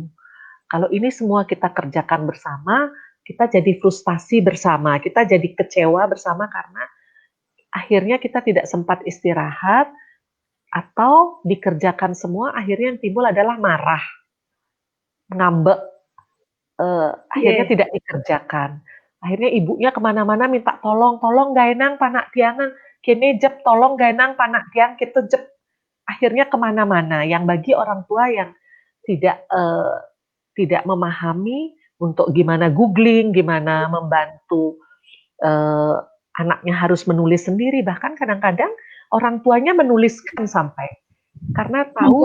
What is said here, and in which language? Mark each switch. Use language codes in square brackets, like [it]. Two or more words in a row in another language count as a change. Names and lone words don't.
[id] Kalau ini semua kita kerjakan bersama, kita jadi frustasi bersama, kita jadi kecewa bersama karena akhirnya kita tidak sempat istirahat atau dikerjakan semua akhirnya yang timbul adalah marah, ngambek, akhirnya Oke. tidak dikerjakan. Akhirnya ibunya kemana mana minta tolong, [ban] "Tolong gaenang panak tiangan, kene jep tolong gaenang panak tiang kitu jep." [id] Akhirnya kemana mana yang bagi orang tua yang tidak, tidak memahami untuk gimana googling, gimana membantu, eee, anaknya harus menulis sendiri, bahkan kadang-kadang orang tuanya menuliskan sampai, karena tahu